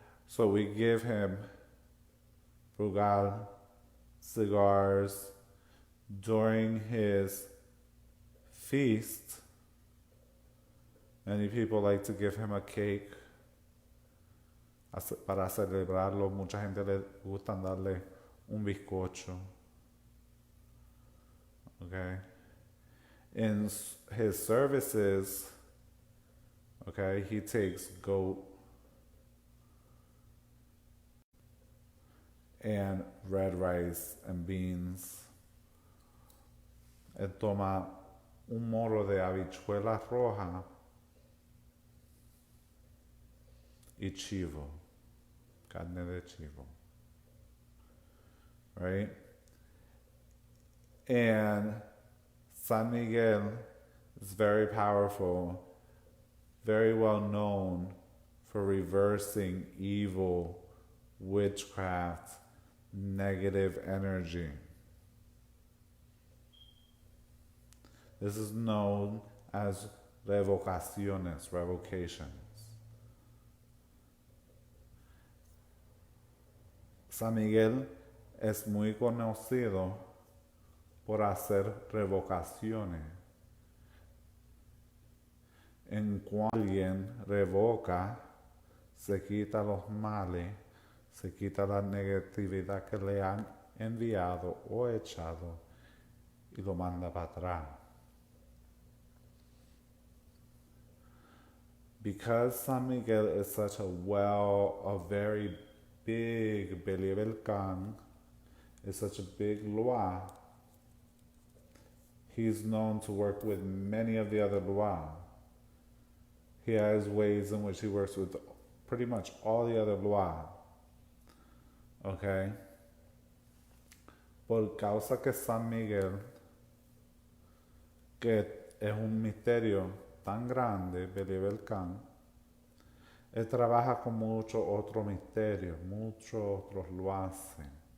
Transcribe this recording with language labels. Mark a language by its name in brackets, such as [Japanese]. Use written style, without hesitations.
[English] So we give him brugal, cigars during his feast. Many people like to give him a cake [Spanish] para celebrarlo. Mucha gente le gusta darle un bizcocho. [English] Okay? In his services, okay, he takes goat and red rice and beans. [Spanish] Él toma un moro de habichuela roja y chivo, carne de chivo, [English] right? And San Miguel is very powerful, very well known for reversing evil, witchcraft, negative energy. This is known as revocaciones, revocations. [Spanish] San Miguel es muy conocido por hacer revocaciones. En cuanto alguien revoca, se quita los males, se quita la negatividad que le han enviado o echado y lo manda para atrás. [English] Because San Miguel is such a very big Belie Belcan, is such a big Loa, he's known to work with many of the other Loa. He has ways in which he works with pretty much all the other Loa. Okay? [Spanish] Por causa que San Miguel, que es un misterio tan grande, Belie Belcan, él trabaja con muchos otros misterios, muchos otros lo hacen.